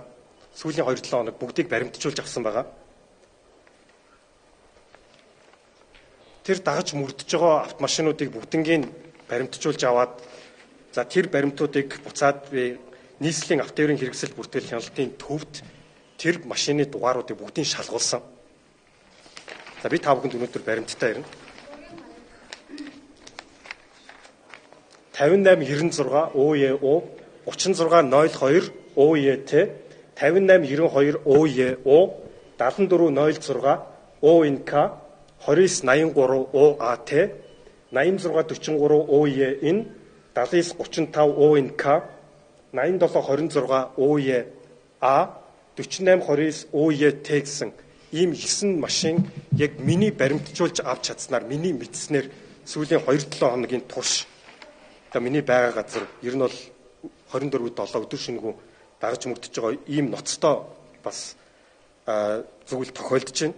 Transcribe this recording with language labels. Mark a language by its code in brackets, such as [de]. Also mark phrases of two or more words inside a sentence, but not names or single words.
[mn] Сүүлийн 2-7 хоног бүгдийг баримтжуулж авсан байгаа. Тэр дагаж мөрдөж байгаа автомашинуудыг бүгднийг баримтжуулж аваад за тэр баримтуудыг буцаад би нийслэлийн автоёрын хэрэгсэл бүртгэл хяналтын төвд тэр машины дугааруудыг бүгдийг шалгуулсан. За би та бүхэнд өнөөдөр баримттай ирнэ. 5896 OEO 3602 OET 5892 OEO 7406 ONK 2983 OAT 8643 OEN 7935 ONK 8726 OEA 4829 OET гэсэн ийм 9 машин яг миний баримтжуулж авч чадсанаар миний мэдснээр сүүлийн 2-7 хоногийн турш одоо миний байгаа газар ер нь бол 24/7 өдөр шөнөгүй дагаж мөрдөж байгаа ийм ноцтой бас зүйл тохиолдож байна.